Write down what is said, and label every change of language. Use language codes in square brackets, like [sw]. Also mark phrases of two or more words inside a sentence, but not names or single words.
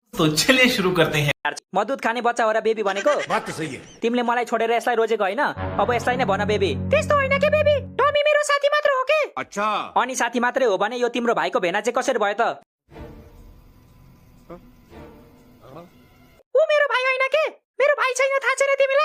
[hi] तो चलिए शुरू करते हैं। [ne] मधुत खाने बच्चा हो र बेबी भनेको? [hi] बात तो सही है। [ne] तिमीले मलाई छोडेर यसलाई रोजेको हैन? अब यसलाई नै भन बेबी। त्यस्तो हैन के बेबी, टमी मेरो साथी मात्र हो के? अच्छा। अनि साथी मात्रै हो भने यो तिम्रो भाइको भेना चाहिँ कसरी भयो त? ऊ मेरो भाइ हैन के? मेरो भाइ छैन थाहा छैन तिमीलाई?